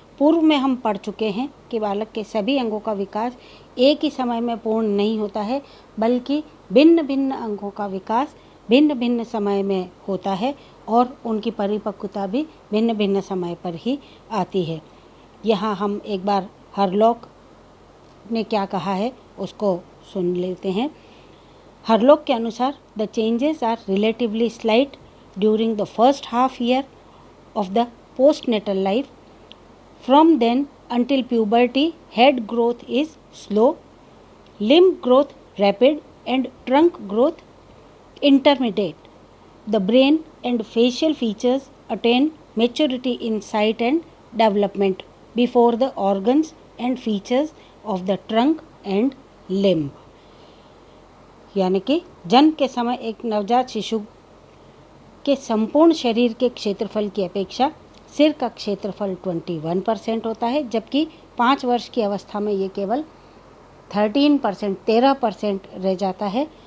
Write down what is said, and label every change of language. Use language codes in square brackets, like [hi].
[hi] पूर्व में हम पढ़ चुके हैं कि बालक के सभी अंगों का विकास एक ही समय में पूर्ण नहीं होता है, बल्कि भिन्न भिन्न अंगों का विकास भिन्न भिन्न समय में होता है और उनकी परिपक्वता भी भिन्न भिन्न समय पर ही आती है। यहाँ हम एक बार हरलॉक ने क्या कहा है उसको सुन लेते हैं। हरलॉक के अनुसार [en] The changes are relatively slight during the first half year of the postnatal life. From then until puberty, head growth is slow, limb growth rapid, and trunk growth intermediate. The brain and facial features attain maturity in sight and development before the organs and features of the trunk and limb. [hi] यानी कि जन्म के समय एक नवजात शिशु के संपूर्ण शरीर के क्षेत्रफल की अपेक्षा सिर का क्षेत्रफल 21% होता है, जबकि 5 वर्ष की अवस्था में ये केवल 13% रह जाता है।